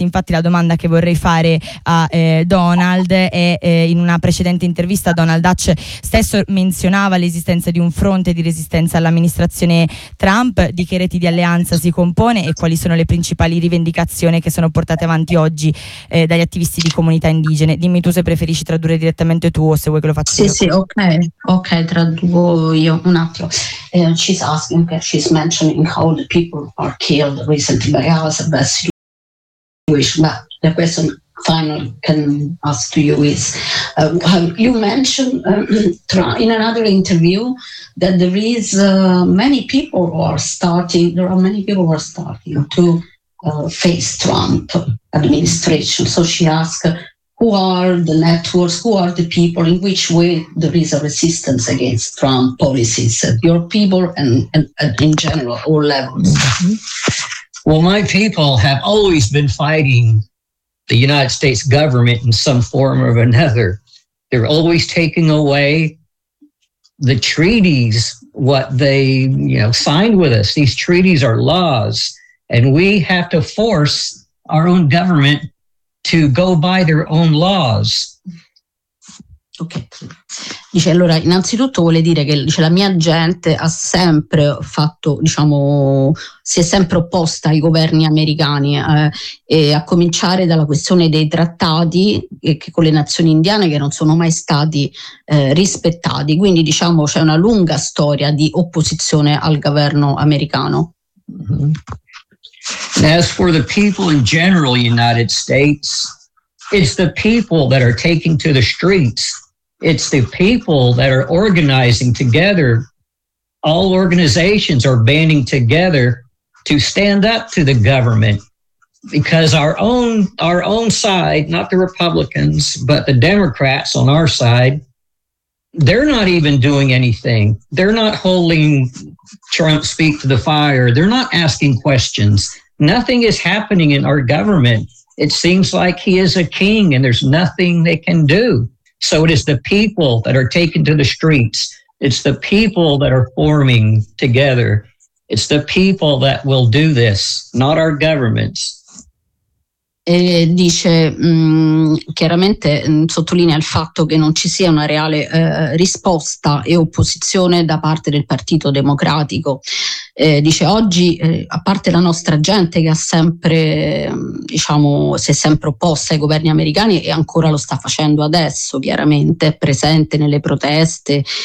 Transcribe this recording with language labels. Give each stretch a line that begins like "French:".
Italian: Infatti la domanda che vorrei fare a Donald in una precedente intervista Donald Hatch stesso menzionava l'esistenza di un fronte di resistenza all'amministrazione Trump. Di che reti di alleanza si compone e quali sono le principali rivendicazioni che sono portate avanti oggi dagli attivisti di comunità indigene? Dimmi tu se preferisci tradurre direttamente tu o se vuoi che lo faccia sì, io. Sì, ok, traduco io un attimo.
English: She's asking, okay, she's mentioning how the people are killed recently by us, best you wish, but the question final can ask to you is, you mentioned in another interview that there is many people who are starting, there are many people who are starting to face Trump administration. So she asked, who are the networks, who are the people, in which way there is a resistance against Trump policies, your people and in general, all levels? Mm-hmm. Well, my people have always been fighting the United States government in some form or another. They're always taking away the treaties, what they, you know, signed with us. These treaties are laws, and we have to force our own government to go by their own laws.
Italian: Ok, dice, allora innanzitutto vuole dire che, dice, la mia gente ha sempre fatto, diciamo, si è sempre opposta ai governi americani, e a cominciare dalla questione dei trattati che con le nazioni indiane, che non sono mai stati rispettati. Quindi, diciamo, c'è una lunga storia di opposizione al governo americano.
English: As for the people in general, United States, it's the people that are taking to the streets. It's the people that are organizing together. All organizations are banding together to stand up to the government, because our own side, not the Republicans, but the Democrats on our side, they're not even doing anything. They're not holding Trump's feet to the fire. They're not asking questions. Nothing is happening in our government. It seems like he is a king and there's nothing they can do. So it is the people that are taken to the streets. It's the people that are forming together. It's the people that will do this, not our governments.
Italian: E dice, chiaramente sottolinea il fatto che non ci sia una reale risposta e opposizione da parte del Partito Democratico. Dice, oggi a parte la nostra gente che ha sempre, diciamo, si è sempre opposta ai governi americani e ancora lo sta facendo adesso, chiaramente è presente nelle proteste